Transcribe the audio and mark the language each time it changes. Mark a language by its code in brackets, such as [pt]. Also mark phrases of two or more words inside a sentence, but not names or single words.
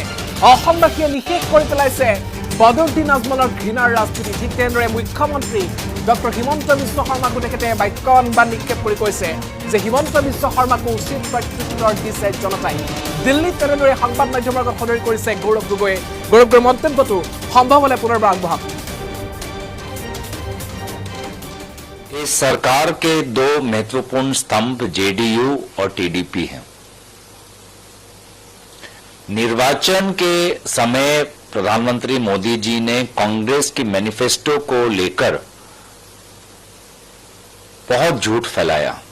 [as] অসমবাসীয়ে নিষেধ কৰি পেলাইছে বদৰুদ্দিন আজমলৰ ঘৃণাৰ ৰাজনীতি। ঠিক তেনেদৰে মুখ্যমন্ত্ৰী ডক্টৰ হিমন্ত বিশ্ব শৰ্মাকো তেখেতে বাক্যবান নিক্ষেপ কৰি কৈছে যে হিমন্ত বিশ্ব শৰ্মাকো উচিত প্ৰত্যুত্তৰ দিছে জনতাই। দিল্লীত তেনেদৰে সংবাদ মাধ্যমৰ আগত সদৰি কৰিছে গৌৰৱ গগৈয়ে। গৌৰৱ গগৈৰ মন্তব্যটো সম্ভৱ হলে পুনৰবাৰ আগবঢ়াওক। [hi] इस सरकार के 2 महत्वपूर्ण स्तंभ जेडीयू और टीडीपी हैं। निर्वाचन के समय प्रधानमंत्री मोदी जी ने कांग्रेस की मैनिफेस्टो को लेकर बहुत झूठ फैलाया।